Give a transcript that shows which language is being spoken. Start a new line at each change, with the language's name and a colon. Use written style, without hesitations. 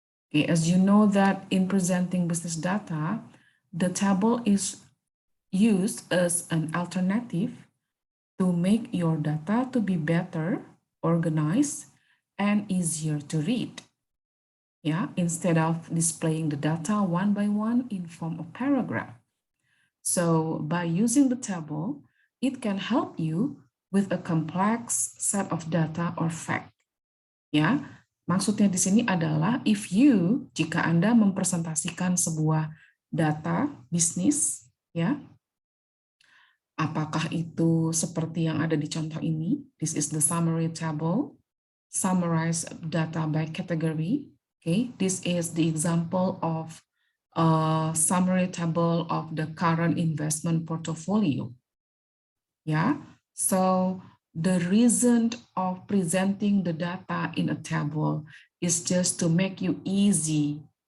English: Okay, as you know that in presenting business data, the table is used as an alternative to make your data to be better organized and easier to read. Yeah, instead of displaying the data one by one in form of paragraph. So by using the table, it can help you with a complex set of data or fact.
Indonesian: Ya, maksudnya di sini adalah jika Anda mempresentasikan sebuah data bisnis, ya, apakah itu seperti yang ada di contoh ini?
English: This is the summary table, summarize data by category. Okay, this is the example of a summary table of the current investment portfolio. Yeah, so the reason of presenting the data in a table is just to make you easy.